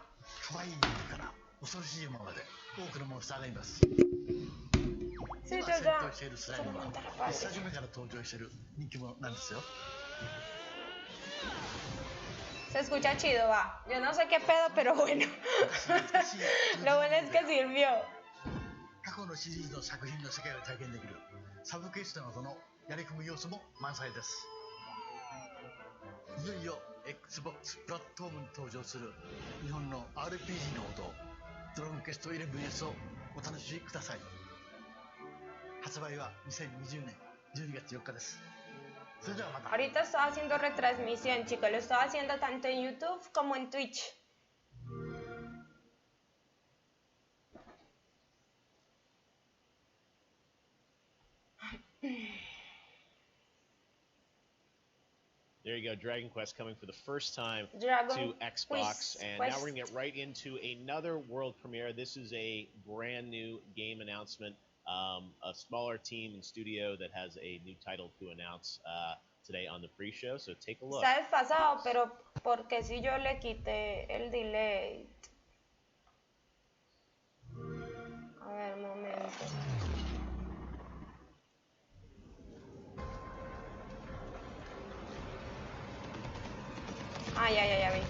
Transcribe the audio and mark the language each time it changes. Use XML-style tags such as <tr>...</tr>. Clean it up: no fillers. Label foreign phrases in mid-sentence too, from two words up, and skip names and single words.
<es>Sí, yo ya. Solamente repase. Se escucha chido, va. Yo no sé qué pedo, pero bueno. Lo bueno es que sirvió.</es> <ja>過去のシリーズの作品の世界を体験できるサブクエストなどのやり込む要素も満載です。いよいよ Xbox プラットフォームに登場する日本の RPG の王道ドラゴンクエスト 11S をお楽しみください。発売は2020年12月4日です。それではまた。</ja> <es>Ahorita estoy haciendo retransmisión, chicos. Lo estoy haciendo tanto en YouTube como en Twitch.</es> <en>There you go, Dragon Quest coming for the first time Dragon to Xbox. And now we're going to get right into another world premiere. This is a brand new game announcement. A smaller team and studio that has a new title to announce today on the pre-show. So take a look.</en> <es>Está desfasado, pero porque si yo le quité el delay. A ver, un momento. Ah, ya vi.</es>